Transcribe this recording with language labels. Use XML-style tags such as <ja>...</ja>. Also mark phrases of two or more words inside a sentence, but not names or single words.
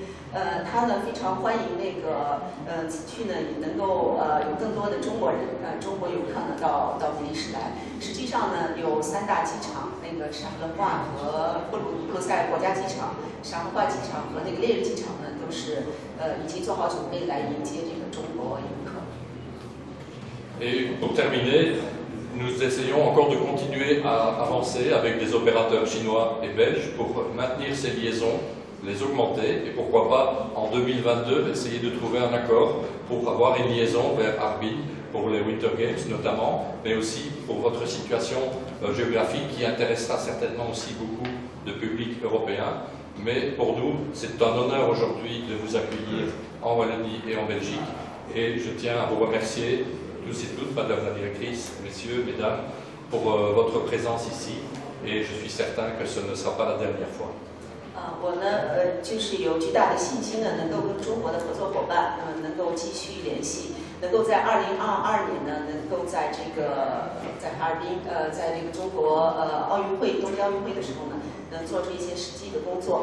<zh>他呢非常欢迎那个此去呢也能够有更多的中国人中国游客呢到比利时来。实际上呢有3大机场，那个沙勒化和布鲁塞尔国家机场、沙勒化机场和那个列日机场呢都是已经做好准备来迎接这个中国游客。</zh> <fr>Et pour terminer, nous essayons encore de continuer à avancer avec des opérateurs chinois et belges pour maintenir ces liaisons, les augmenter et pourquoi pas en 2022 essayer de trouver un accord pour avoir une liaison vers Harbin pour les</fr> <en>Winter Games</en> <fr>notamment, mais aussi pour votre situation géographique qui intéressera certainement aussi beaucoup de public européen. Mais pour nous, c'est un honneur aujourd'hui de vous accueillir en Wallonie et en Belgique et je tiens à vous remercier tous et toutes, Madame la Directrice, Messieurs, Mesdames, pour votre présence ici et je suis certain que ce ne sera pas la dernière fois.</fr> <zh>我呢，就是有巨大的信心呢，能够跟中国的合作伙伴，能够继续联系，能够在2022年呢，能够在这个在哈尔滨，在这个中国奥运会、东京奥运会的时候呢，能做出一些实际的工作。</zh>